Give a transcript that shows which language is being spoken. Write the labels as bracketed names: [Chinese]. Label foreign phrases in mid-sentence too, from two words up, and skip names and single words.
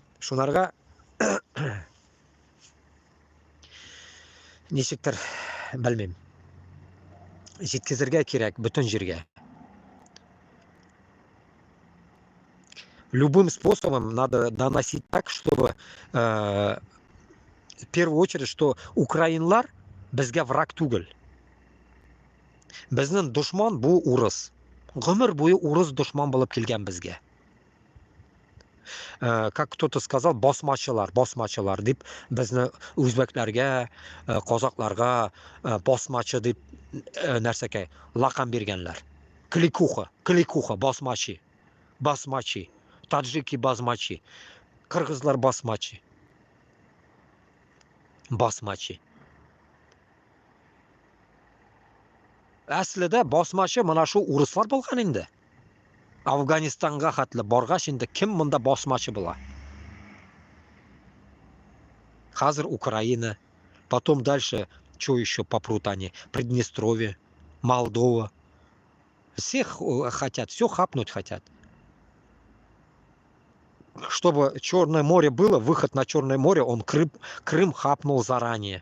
[Tatar] Шуларга ничектер белмим. Жеткизергә кирәк бөтен җиргә. [Russian] Любым способом надо доносить так, чтобы в первую очередь, что [Tatar] украинлар безгә враг түгел. Безнең дошман бу урыс. Гомер буе урыс дошман булып килгән безгә. [Russian] Как кто-то сказал, [Tatar] басмачылар дип безне үзбәкләргә, казакларга басмачы дип нәрсәкә лакам биргәннәр. [Russian] Кликуха, басмачи, таджики басмачи, кыргызлар басмачи. [Tatar] Әслидә басмачы менә шу урыслар булган инде. Афганистанга хәтле баргач инде кем монда басмачы була? [Russian] Хәзер Украина, потом дальше, что еще попрут они? Приднестровье, Молдова. Всех хотят, все хапнуть хотят. Чтобы Черное море было, выход на Черное море, он Крым хапнул заранее.